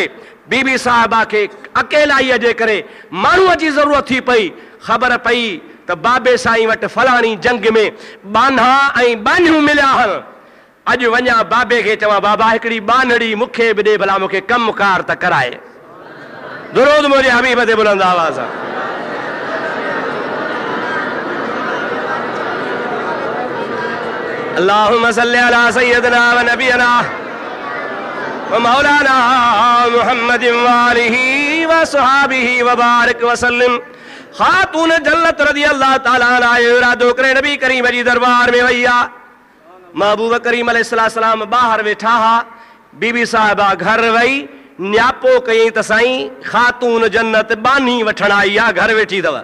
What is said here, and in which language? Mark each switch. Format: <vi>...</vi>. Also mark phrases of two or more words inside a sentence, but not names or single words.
<sd>बीबी साहिबा खे अकेलाईअ जे करे माण्हूअ जी ज़रूरत थी पई। ख़बर पई त बाबे साईं वटि फलाणी जंग में बान्हा ऐं बानियूं मिलिया आहिनि। अॼु वञा बाबे खे चवां, बाबा हिकिड़ी बानड़ी मूंखे बि ॾे, भला मूंखे कमकार त कराए। दुरूद मुंहिंजे हबीब ते बुलंद आवाज़ सां।</sd> <ar>اللهم صل على سيدنا ونبينا ومولانا محمد وآله وصحابه وبارك وسلم.</ar> <sd>ख़ातून जन्नत</sd> <ar>رضي الله تعالى عنها</ar> <sd>इरादो करे नबी करीम जी दरबार में वई आहे। महबूब करीम अलैहिस्सलाम ॿाहिरि वेठा हा, बीबी साहिबा घर वई, न्यापो कयईं त साईं ख़ातून जन्नत बानी वठण आई आहे, घर वेठी अथव।</sd>